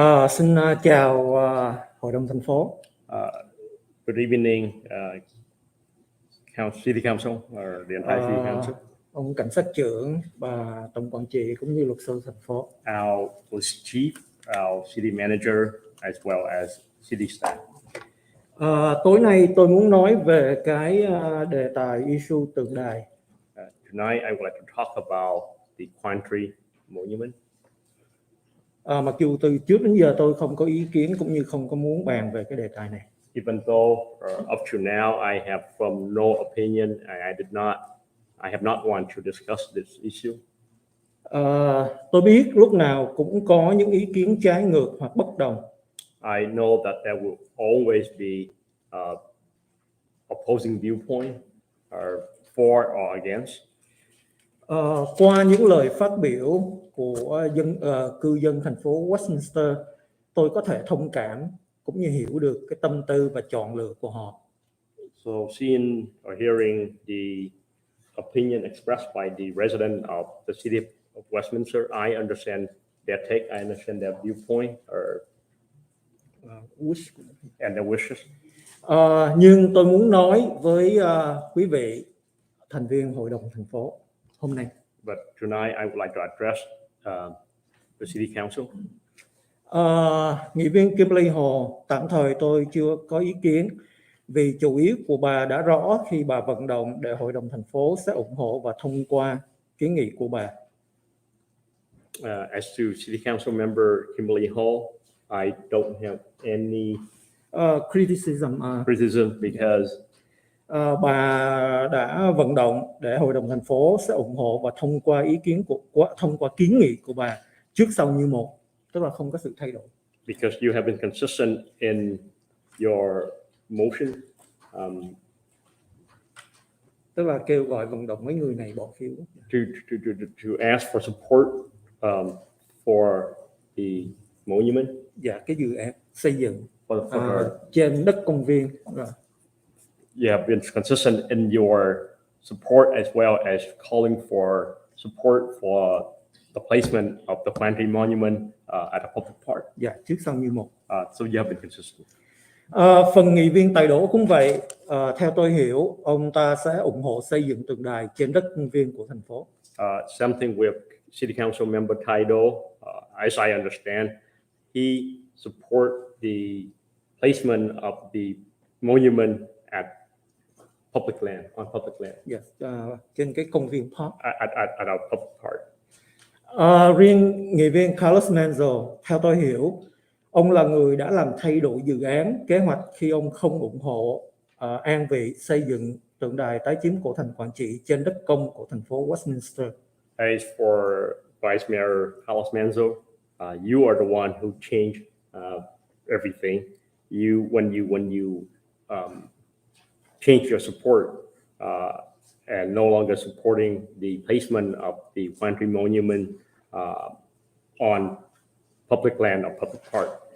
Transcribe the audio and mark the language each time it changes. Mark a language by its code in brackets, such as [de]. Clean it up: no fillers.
[vi] Xin chào Hội đồng thành phố. [en] Good evening, City Council or the entire City Council. [vi] Ông cảnh sát trưởng và tổng quản trị cũng như luật sư thành phố. [en] Our police chief, our city manager, as well as city staff. [vi] Tối nay tôi muốn nói về cái đề tài issue tượng đài. [en] Tonight, I would like to talk about the Quantry Monument. [vi] Mặc dù từ trước đến giờ tôi không có ý kiến cũng như không có muốn bàn về cái đề tài này. [en] Even though up to now I have from no opinion, I have not want to discuss this issue. [vi] Tôi biết lúc nào cũng có những ý kiến trái ngược hoặc bất đồng. [en] I know that there will always be opposing viewpoint, or for or against. [vi] Qua những lời phát biểu của cư dân thành phố Westminster, tôi có thể thông cảm cũng như hiểu được cái tâm tư và chọn lựa của họ. [en] So seeing or hearing the opinion expressed by the resident of the city of Westminster, I understand their take, I understand their viewpoint or wish and their wishes. [vi] Nhưng tôi muốn nói với quý vị thành viên Hội đồng thành phố hôm nay. [en] But tonight I would like to address the city council. [vi] Nghị viên Kimberly Hồ, tạm thời tôi chưa có ý kiến vì chủ ý của bà đã rõ khi bà vận động để Hội đồng thành phố sẽ ủng hộ và thông qua kiến nghị của bà. [en] As to city council member Kimberly Hall, I don't have any criticism because [vi] bà đã vận động để Hội đồng thành phố sẽ ủng hộ và thông qua thông qua kiến nghị của bà trước sau như một, tức là không có sự thay đổi. [en] Because you have been consistent in your motion, [vi] tức là kêu gọi vận động mấy người này bỏ phiếu. [en] To ask for support for the monument. [vi] Dạ, cái dự án xây dựng [en] for [vi] trên đất công viên. [en] You have been consistent in your support as well as calling for support for the placement of the Quantry Monument at a public park. [vi] Dạ, trước sau như một. [en] So you have been consistent. [vi] Phần nghị viên Tài Đỗ cũng vậy. Theo tôi hiểu, ông ta sẽ ủng hộ xây dựng tượng đài trên đất công viên của thành phố. [en] Something with City Council member Taido, as I understand, he support the placement of the monument at public land, on public land. [vi] Yes, trên cái công viên park. [en] At our public park. [vi] Riêng nghị viên Carlos Manzo, theo tôi hiểu, ông là người đã làm thay đổi dự án, kế hoạch khi ông không ủng hộ an vị xây dựng tượng đài tái chiếm cổ thành Quảng Trị trên đất công của thành phố Westminster. [en] As for Vice Mayor Carlos Manzo, you are the one who changed everything. When you change your support and no longer supporting the placement of the Quantry Monument on public land or public park.